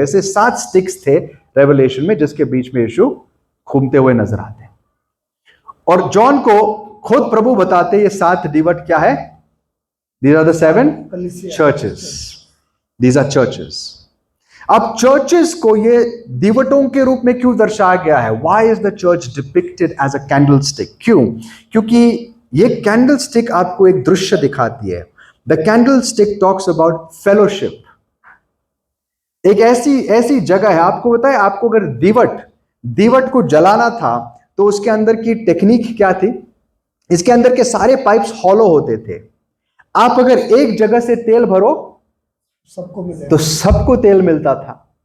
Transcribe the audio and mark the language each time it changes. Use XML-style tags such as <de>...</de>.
<hi>ऐसे 7 स्टिक्स थे रेवलेशन में, जिसके बीच में यीशु घूमते हुए नजर आते हैं। और जॉन को खुद प्रभु बताते ये 7 दीवट क्या है?</hi> <en>These are the 7 churches. These are churches.</en> <hi>अब चर्चेस को ये दीवटों के रूप में क्यों दर्शाया गया है?</hi> <en>Why is the church depicted as a candlestick?</en> <hi>क्यों? क्योंकि ये कैंडलस्टिक आपको एक दृश्य दिखाती है।</hi> <en>The candlestick talks about fellowship.</en> <hi>एक ऐसी जगह है, आपको बताए, आपको अगर दीवट को जलाना था तो उसके अंदर की टेक्निक क्या थी? इसके अंदर के सारे पाइप्स हॉलो होते थे। आप अगर एक जगह से तेल भरो सबको मिले तो सबको तेल मिलता था।</hi>